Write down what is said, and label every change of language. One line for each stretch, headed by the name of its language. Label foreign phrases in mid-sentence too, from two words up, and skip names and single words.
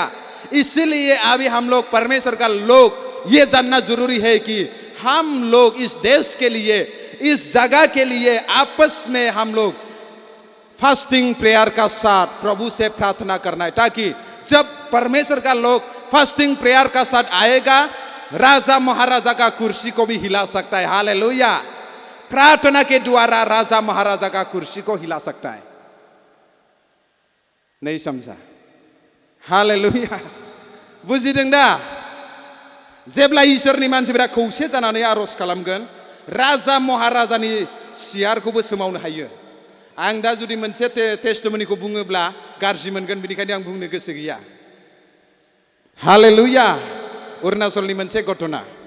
Hindi: इसलिए अभी हम लोग परमेश्वर का लोग ये जानना जरूरी है कि हम लोग इस देश के लिए इस जगह के लिए आपस में हम लोग
English: fasting prayer
Hindi: का साथ प्रभु से प्रार्थना करना है, ताकि जब परमेश्वर का लोग
English: fasting prayer
Hindi: का साथ आएगा, राजा महाराजा का कुर्सी को भी हिला सकता है। हालेलुया। प्रार्थना के द्वारा राजा महाराजा का कुर्सी को हिला सकता है। नहीं समझा? हालेलुया।
Bodo: बुजिदों दा? जेब्ला इसोरनि मानसिफोरा खौसे जानानै आरज खालामगोन, राजा महाराजानि सियारखौबो सोमावनो हायो। आं दा जुदि मोनसे टेस्टिमनिखौ बुङोब्ला गाज्रि मोनगोन, बेनिखायनो आं बुंनो गोसो गैया। हालेलुया। अरुणाचलनि मोनसे घटना।